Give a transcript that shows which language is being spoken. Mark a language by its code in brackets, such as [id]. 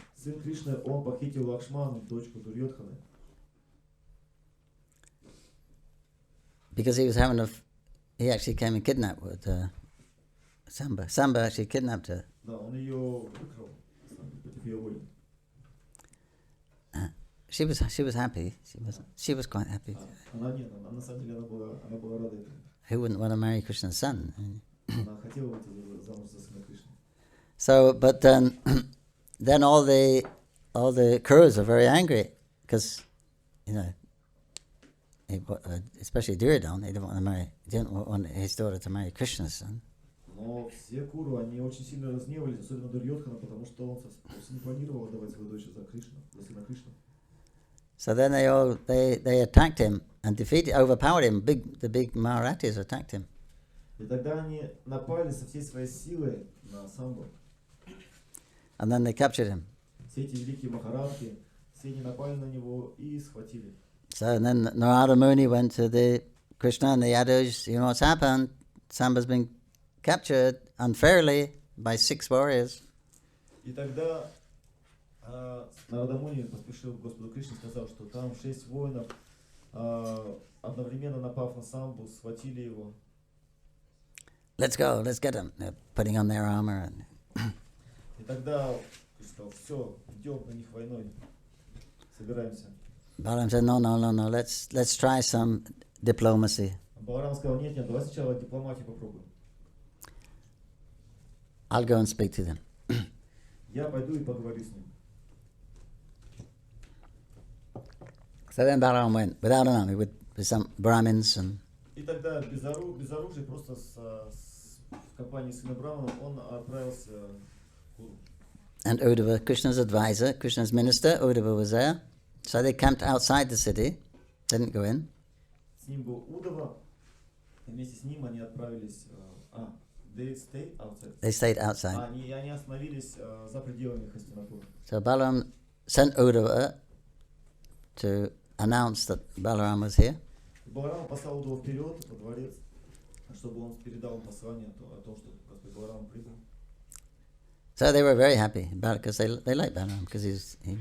[ru] Сын Кришны, он похитил Лакшману, дочку Дурьодханы. [en] Because he actually came and kidnapped with Samba. Samba actually kidnapped her. [ru] Да, он ее выкрал против ее воли. [en] She was happy. She was quite happy. [ru] Она нет, она на самом деле она была рада этому. [en] Who wouldn't want to marry Krishna's son? [ru] Она хотела выйти замуж за сына Кришны. [en] So, but then all the Kurus are very angry because, you know, especially Duryodhana, he didn't want his daughter to marry Krishna's son. [ru] Но все Куру, они очень сильно разгневались, особенно Дурьодхана, потому что он совсем не планировал отдавать свою дочь за сына Кришны. [en] So then they attacked him and overpowered him. The big Maharathas attacked him. [ru] И тогда они напали со всей своей силой на Самбу. [en] And then they captured him. [ru] Все эти великие махарадхи, все они напали на него и схватили. [en] So then Narada Muni went to the Krishna and the Yadus. You know what's happened? Samba's been captured unfairly by 6 warriors. [ru] И тогда Нарада Муни поспешил к Господу Кришне и сказал, что там 6 воинов, одновременно напав на Самбу, схватили его. [en] Let's get them. They're putting on their armor. [ru] И тогда сказал: "Все, идем на них войной, собираемся." [en] Balaram said, no, let's try some diplomacy. [ru] Баларам сказал: нет, давай сначала дипломатию попробуем. [en] I'll go and speak to them. [ru] Я пойду и поговорю с ним. [en] So then Balaram went without an army with some Brahmins and [ru] И тогда без оружия, просто в компании сына Брамана, он отправился в Куру. [en] And Uddhava, Krishna's advisor, Krishna's minister, Uddhava was there. So they camped outside the city, didn't go in. [ru] С ним был Удава, и вместе с ним они отправились... [en] they stayed outside. They stayed outside. [ru] Они остановились за пределами Хастинапура. [en] So Balaram sent Uddhava to announce that Balaram was here. [ru] Баларам послал Удава вперед во дворец, чтобы он передал им послание о том, что Господь Баларам прибыл. [en] So they were very happy because they liked Balaram because he was